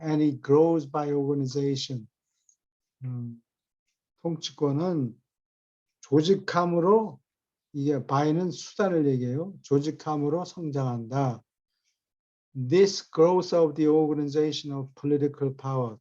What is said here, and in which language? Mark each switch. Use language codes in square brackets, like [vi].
[en] And it grows by organization. [ko] 통치권은 조직함으로, 이게 by는 수단을 얘기해요. 조직함으로 성장한다. [en] This growth of the organization of political power.